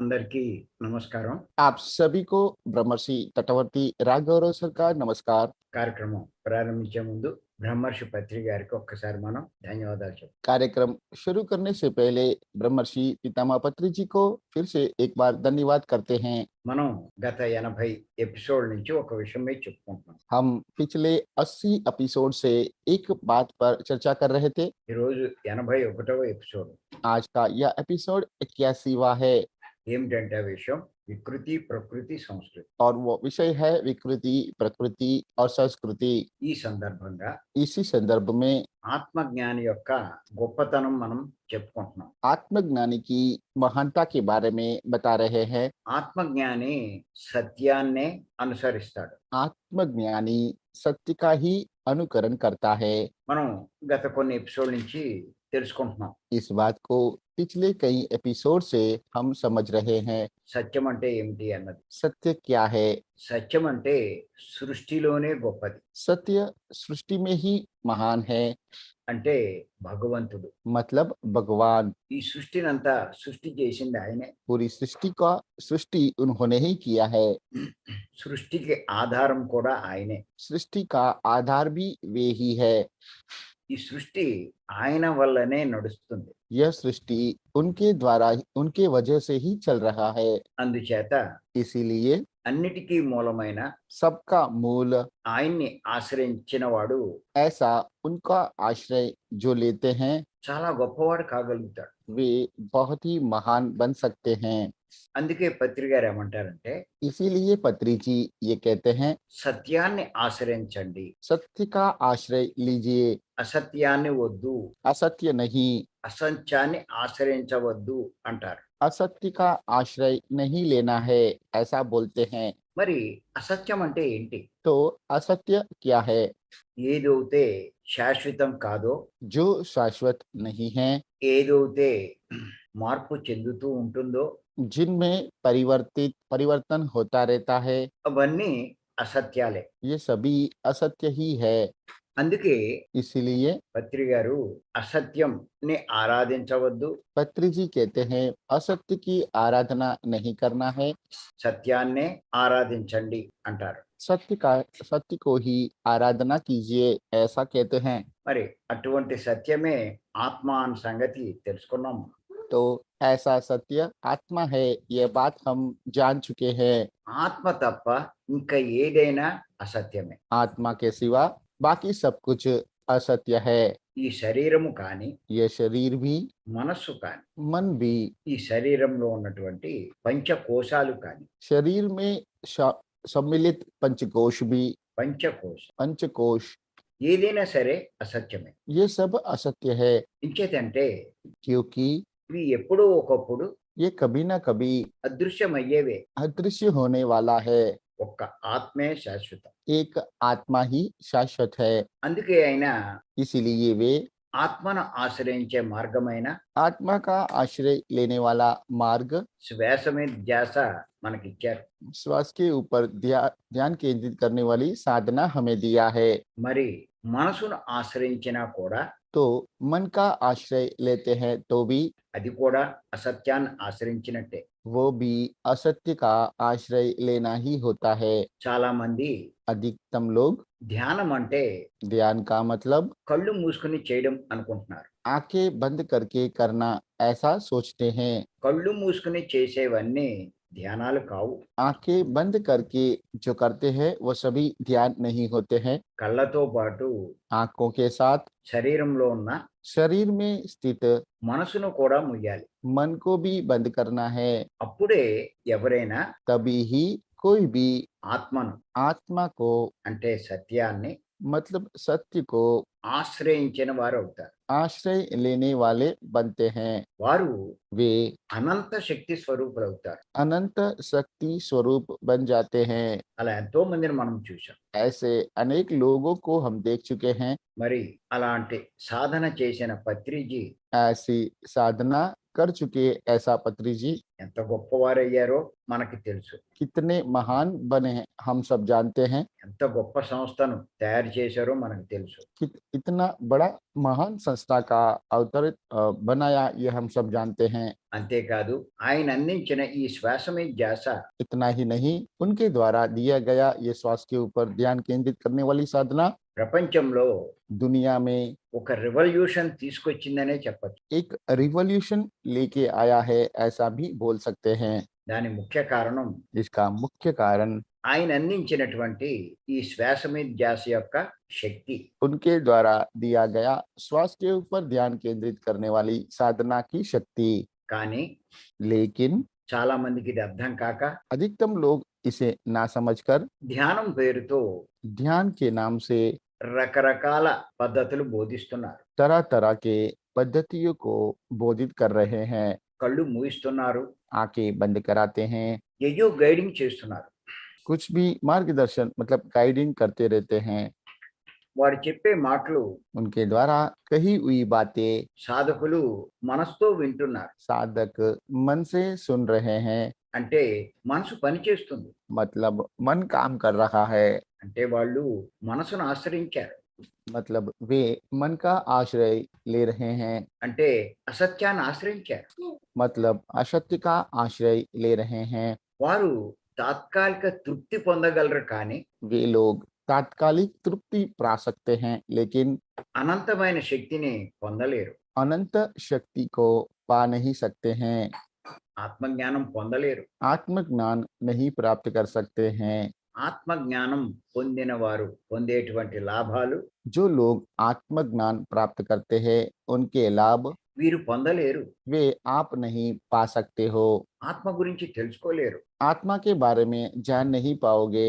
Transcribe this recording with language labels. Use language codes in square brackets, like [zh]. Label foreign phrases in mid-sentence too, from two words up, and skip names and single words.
[te] అందరికీ నమస్కారం. [hi] आप सभी को ब्रह्मर्षि तटवर्ती राघवराव सर का नमस्कार। [te] కార్యక్రమం ప్రారంభించే ముందు బ్రహ్మర్షి పత్రి గారికి ఒక్కసారి మనం ధన్యవాదాలు చెప్తాం. [hi] कार्यक्रम शुरू करने से पहले ब्रह्मर्षि पितामह पत्री जी को फिर से एक बार धन्यवाद करते हैं। [te] మనం గత 80 ఎపిసోడ్ నుంచి ఒక విషయం మీద చెప్పుకుంటున్నాం. [hi] हम पिछले 80 एपिसोड से एक बात पर चर्चा कर रहे थे। [te] ఈరోజు 81వ ఎపిసోడ్. [hi] आज का यह एपिसोड 81वां है [te] ఏమిటంటే ఆ విషయం వికృతి, ప్రకృతి, సంస్కృతి. [hi] और वो विषय है विकृति, प्रकृति और संस्कृति। [te] ఈ సందర్భంగా [hi] इसी संदर्भ में [te] ఆత్మజ్ఞాని యొక్క గొప్పతనం మనం చెప్పుకుంటున్నాం. [hi] आत्मज्ञानी की महानता के बारे में बता रहे हैं। [te] ఆత్మజ్ఞాని సత్యాన్నే అనుసరిస్తాడు. [hi] आत्मज्ञानी सत्य का ही अनुकरण करता है। [te] మనం గత కొన్ని ఎపిసోడ్ నుంచి తెలుసుకుంటున్నాం. [hi] इस बात को पिछले कई एपिसोड से हम समझ रहे हैं। [te] సత్యం అంటే ఏమిటి అన్నది. [hi] सत्य क्या है? [te] సత్యం అంటే సృష్టిలోనే గొప్పది. [hi] सत्य सृष्टि में ही महान है, [te] అంటే భగవంతుడు. [hi] मतलब भगवान। [te] ఈ సృష్టినంతా సృష్టి చేసింది ఆయనే. [hi] पूरी सृष्टि उन्होंने ही किया है। [te] సృష్టికి ఆధారం కూడా ఆయనే. [hi] सृष्टि का आधार भी वे ही है। [te] ఈ సృష్టి ఆయన వల్లనే నడుస్తుంది. [hi] यह सृष्टि उनके द्वारा उनके वजह से ही चल रहा है। [te] అందుచేత [hi] इसीलिए [te] అన్నిటికీ మూలమైన [hi] सबका मूल [te] ఆయన్ని ఆశ్రయించిన వాడు [hi] ऐसा उनका आश्रय जो लेते हैं [te] చాలా గొప్పవాడు కాగలుగుతాడు. [hi] वे बहुत ही महान बन सकते हैं। [te] అందుకే పత్రి గారు ఏమంటారంటే [hi] इसीलिए पत्री जी ये कहते हैं, [te] సత్యాన్ని ఆశ్రయించండి, [hi] सत्य का आश्रय लीजिए, [te] అసత్యాన్ని వద్దు, [hi] असत्य नहीं। [te] అసత్యాన్ని ఆశ్రయించవద్దు అంటారు. [hi] असत्य का आश्रय नहीं लेना है, ऐसा बोलते हैं। [te] మరి అసత్యం అంటే ఏంటి? [hi] तो असत्य क्या है? [te] ఏదైతే శాశ్వతం కాదో, [hi] जो शाश्वत नहीं है, [te] ఏదైతే మార్పు చెందుతూ ఉంటుందో [hi] जिनमें परिवर्तन होता रहता है, [te] అవన్నీ అసత్యాలే. [hi] ये सभी असत्य ही है। [te] అందుకే [hi] इसीलिए [te] పత్రి గారు అసత్యం ని ఆరాధించవద్దు, [hi] पत्री जी कहते हैं असत्य की आराधना नहीं करना है, [te] సత్యాన్నే ఆరాధించండి అంటారు. [hi] सत्य को ही आराधना कीजिए, ऐसा कहते हैं। [te] మరి అటువంటి సత్యమే ఆత్మ అన్న సంగతి తెలుసుకున్నాం. [hi] तो ऐसा सत्य आत्मा है, यह बात हम जान चुके हैं। [te] ఆత్మ తప్ప ఇంకా ఏదైనా అసత్యమే. [hi] आत्मा के सिवा बाकी सब कुछ असत्य है। [te] ఈ శరీరము కానీ, [hi] यह शरीर भी, [te] మనస్సు కానీ, [hi] मन भी, [te] ఈ శరీరంలో ఉన్నటువంటి పంచకోశాలు కానీ, [hi] शरीर में सम्मिलित पंचकोश भी, पंचकोश [te] ఏదైనా సరే అసత్యమే. [hi] ये सब असत्य है, [te] ఇంకేతంటే [hi] क्योंकि [te] ఇవి ఎప్పుడో ఒకప్పుడు [hi] ये कभी ना कभी [te] అదృశ్యమయ్యేవే. [hi] अदृश्य होने वाला है। [te] ఒక్క ఆత్మే శాశ్వతం. [hi] एक आत्मा ही शाश्वत है। [te] అందుకే ఆయన [hi] इसीलिए वे [te] ఆత్మను ఆశ్రయించే మార్గమైన [hi] आत्मा का आश्रय लेने वाला मार्ग, [te] శ్వాస మీద ధ్యాస మనకిచ్చారు. [hi] श्वास के ऊपर ध्यान केंद्रित करने वाली साधना हमें दिया है। [te] మరి మనసును ఆశ్రయించినా కూడా [hi] तो मन का आश्रय लेते हैं तो भी [te] అది కూడా అసత్యాన్ని ఆశ్రయించినట్టే. [hi] वो भी असत्य का आश्रय लेना ही होता है। [te] చాలా మంది [hi] अधिकतम लोग [te] ధ్యానం అంటే [hi] ध्यान का मतलब [te] కళ్ళు మూసుకుని చేయడం అనుకుంటున్నారు. [hi] आंखें बंद करके करना ऐसा सोचते हैं। [te] కళ్ళు మూసుకుని చేసేవన్నీ ధ్యానాలు కావు. [hi] आंखें बंद करके जो करते हैं वो सभी ध्यान नहीं होते हैं। [te] కళ్ళతో పాటు [hi] आंखों के साथ [te] శరీరంలో ఉన్న [hi] शरीर में स्थित [te] మనసును కూడా ముయ్యాలి. [hi] मन को भी बंद करना है। [te] అప్పుడే ఎవరైనా [hi] तभी ही कोई भी [te] ఆత్మను [hi] आत्मा को, [te] అంటే సత్యాన్ని [hi] मतलब सत्य को [te] ఆశ్రయించిన వారు అవుతారు. [hi] आश्रय लेने वाले बनते हैं। [te] వారు [hi] वे [te] అనంత శక్తి స్వరూపులు అవుతారు. [hi] अनंत शक्ति स्वरूप बन जाते हैं। [te] అలా ఎంతో మందిని మనం చూసాం. [hi] ऐसे अनेक लोगों को हम देख चुके हैं। [te] మరి అలాంటి సాధన చేసిన పత్రిజీ [hi] ऐसी साधना कर चुके ऐसा पत्री जी। [te] ఎంత గొప్పవారయ్యారో మనకి తెలుసు. [hi] कितने महान बने हैं हम सब जानते हैं। [te] ఎంత గొప్ప సంస్థను తయారు చేశారో మనకు తెలుసు. [hi] इतना बड़ा महान संस्था का अवतरित बनाया ये हम सब जानते हैं। [te] అంతేకాదు ఆయన అందించిన ఈ శ్వాస మీద ధ్యాస [hi] इतना ही नहीं, उनके द्वारा दिया गया ये श्वास के ऊपर ध्यान केंद्रित करने वाली साधना [te] ప్రపంచంలో [hi] दुनिया में [te] ఒక రెవల్యూషన్ తీసుకొచ్చిందనే చెప్పచ్చు. [hi] एक रिवॉल्यूशन लेके आया है ऐसा भी बोल सकते हैं। [te] దాని ముఖ్య కారణం [hi] जिसका मुख्य कारण [te] ఆయన అందించినటువంటి ఈ శ్వాస మీద ధ్యాస యొక్క శక్తి. [hi] उनके द्वारा दिया गया श्वास के ऊपर ध्यान केंद्रित करने वाली साधना की शक्ति। [te] కానీ [hi] लेकिन [te] చాలా మందికి ఇది అర్థం కాక [hi] अधिकतम लोग इसे ना समझकर [te] ధ్యానం పేరుతో [hi] ध्यान के नाम से [te] రకరకాల పద్ధతులు బోధిస్తున్నారు. [hi] तरह तरह के पद्धतियों को बोधित कर रहे हैं। [te] కళ్ళు మూయిస్తున్నారు, [hi] आंखें बंद कराते हैं, [te] ఏయో గైడింగ్ చేస్తున్నారు. [hi] कुछ भी मार्गदर्शन मतलब गाइडिंग करते रहते हैं। [te] వారు చెప్పే మాటలు [hi] उनके द्वारा कही हुई बातें [te] సాధకులు మనసుతో వింటున్నారు. [hi] साधक मन से सुन रहे हैं, [te] అంటే మనసు పనిచేస్తుంది. [hi] मतलब मन काम कर रहा है, [te] అంటే వాళ్ళు మనసును ఆశ్రయించారు. [hi] मतलब वे मन का आश्रय ले रहे हैं, [te] అంటే అసత్యాన్ని ఆశ్రయించారు. [hi] मतलब असत्य का आश्रय ले रहे हैं। [te] వారు తాత్కాలిక తృప్తి పొందగలరు, కానీ [hi] वे लोग तात्कालिक तृप्ति पा सकते हैं, लेकिन [te] అనంతమైన శక్తిని పొందలేరు. [hi] अनंत शक्ति को पा नहीं सकते हैं, [te] ఆత్మజ్ఞానం పొందలేరు. [hi] आत्मज्ञान नहीं प्राप्त कर सकते हैं। [te] ఆత్మజ్ఞానం పొందిన వారు పొందేటువంటి లాభాలు [hi] जो लोग आत्मज्ञान प्राप्त करते हैं उनके लाभ [te] వీరు పొందలేరు. [hi] वे आप नहीं पा सकते हो। [te] ఆత్మ గురించి తెలుసుకోలేరు. [hi] आत्मा के बारे में जान नहीं पाओगे।